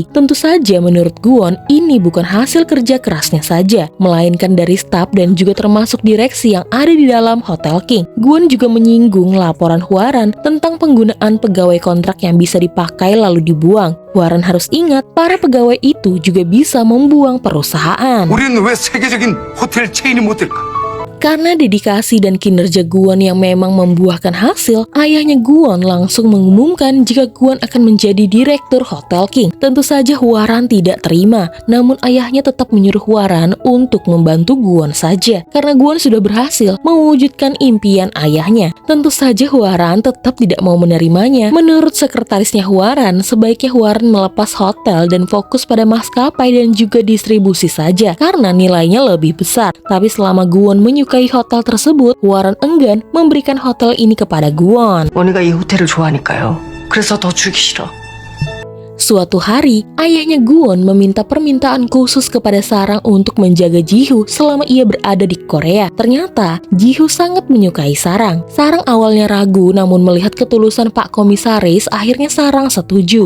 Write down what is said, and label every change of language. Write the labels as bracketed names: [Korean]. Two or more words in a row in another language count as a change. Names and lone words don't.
[Indonesian] Tentu saja menurut Gwon, ini bukan hasil kerja kerasnya saja, melainkan dari staf dan juga termasuk direksi yang ada di dalam Hotel King. Gwon juga menyinggung laporan Hwaran tentang penggunaan pegawai kontrak yang bisa dipakai lalu dibuang. Hwaran harus ingat, para pegawai itu juga bisa membuang perusahaan. [Korean] 우리는 왜 세계적인 호텔 체인이 못 될까? [Indonesian] Karena dedikasi dan kinerja Gwon yang memang membuahkan hasil, ayahnya Gwon langsung mengumumkan jika Gwon akan menjadi direktur Hotel King. Tentu saja Hwaran tidak terima, namun ayahnya tetap menyuruh Hwaran untuk membantu Gwon saja. Karena Gwon sudah berhasil mewujudkan impian ayahnya. Tentu saja Hwaran tetap tidak mau menerimanya. Menurut sekretarisnya Hwaran, sebaiknya Hwaran melepas hotel dan fokus pada maskapai dan juga distribusi saja, karena nilainya lebih besar. Tapi selama Gwon menyukai hotel tersebut, Hwaran enggan memberikan hotel ini kepada Gwon. [Korean] 원희가 이 호텔을 좋아하니까요. 그래서 더 주기 싫어. [Indonesian] Suatu hari, ayahnya Gwon meminta permintaan khusus kepada Sarang untuk menjaga Jihu selama ia berada di Korea. Ternyata, Jihu sangat menyukai Sarang. Sarang awalnya ragu, namun melihat ketulusan Pak Komisaris, akhirnya Sarang setuju.